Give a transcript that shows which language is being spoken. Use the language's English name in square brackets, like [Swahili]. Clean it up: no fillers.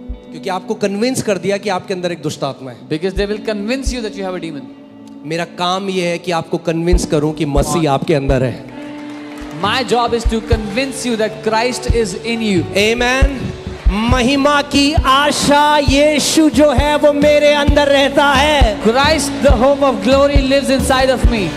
[Hindi] क्योंकि आपको कन्विंस कर दिया कि आपके अंदर एक दुष्ट आत्मा है। [English] Because they will convince you that you have a demon. [Hindi] मेरा काम यह है कि आपको कन्विंस करूं कि मसीह आपके अंदर है। [English] My job is to convince you that Christ is in you. [Hindi] आमीन। महिमा की आशा यीशु जो है वो मेरे अंदर रहता है। [English] Christ, the hope of glory, lives inside of me.